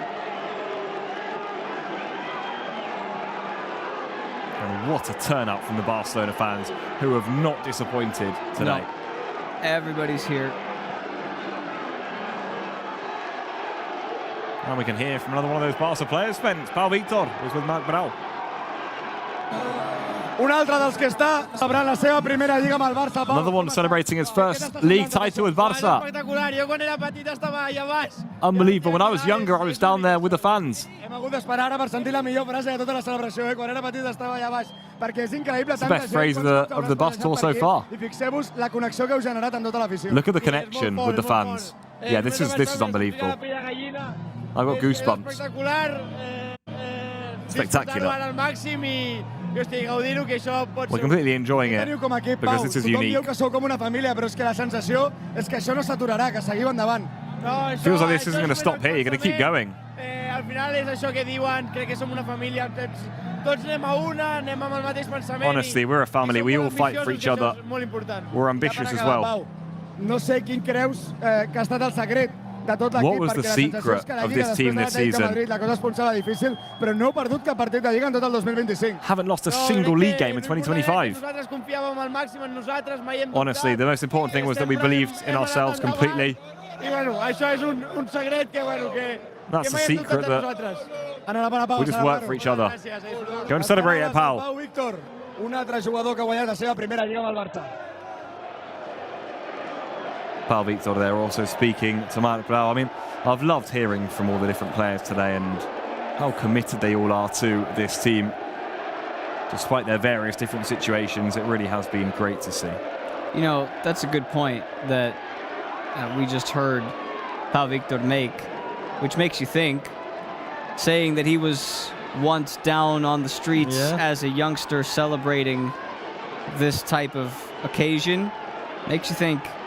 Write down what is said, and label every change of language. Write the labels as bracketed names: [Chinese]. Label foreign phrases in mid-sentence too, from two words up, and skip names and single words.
[English] And what a turnout from the Barcelona fans, who have not disappointed today. No. Everybody's here. And we can hear from another one of those Barca players, Spence. Pau Victor was with Marc Brau. [Catalan] Un altre dels que està celebrant la seva primera Lliga amb el Barça. [English] Another one celebrating his first league title with Barca. [Catalan] Espectacular. Jo quan era petit estava allà baix. [English] Unbelievable. When I was younger, I was down there with the fans. [Catalan] Hem hagut d'esperar ara per sentir la millor frase de tota la celebració. Quan era petit estava allà baix. Perquè és increïble. [English] It's the best phrase of the bus tour so far. [Catalan] I fixeu-vos la connexió que heu generat amb tota l'afició. [English] Look at the connection with the fans. Yeah, this is unbelievable. I've got goosebumps. Spectacular. [Catalan] Al màxim i gaudir-ho, que això pot ser... [English] We're completely enjoying it because this is unique. [Catalan] Tothom diu que sou com una família, però és que la sensació és que això no s'aturarà, que seguiu endavant. [English] Feels like this isn't going to stop here. You're going to keep going. [Catalan] Al final és això que diuen, crec que som una família, tots anem a una, anem amb el mateix pensament. [English] Honestly, we're a family. We all fight for each other. We're ambitious as well. [Catalan] No sé quin creus que ha estat el secret de tot l'equip. [English] What was the secret of this team this season? [Catalan] La cosa es pensava difícil, però no heu perdut cap partit de Lliga en tot el 2025. [English] Haven't lost a single league game in 2025. [Catalan] Nosaltres confiàvem al màxim en nosaltres, mai hem dubtat. [English] Honestly, the most important thing was that we believed in ourselves completely. [Catalan] I bueno, això és un secret que bueno, que [English] That's the [Catalan] mai hem dubtat [English] secret [Catalan] de [English] that [Catalan] nosaltres. [English] we just work for each other. Go and celebrate it, Pau. [Catalan] Pau Víctor, un altre jugador que ha guanyat la seva primera Lliga amb el Barça. [English] Pau Victor there also speaking to Marc Brau. I mean, I've loved hearing from all the different players today and how committed they all are to this team. Despite their various different situations, it really has been great to see. You know, that's a good point that we just heard Pau Victor make, which makes you think, saying that he was once down on the streets as a youngster celebrating this type of occasion, makes you think,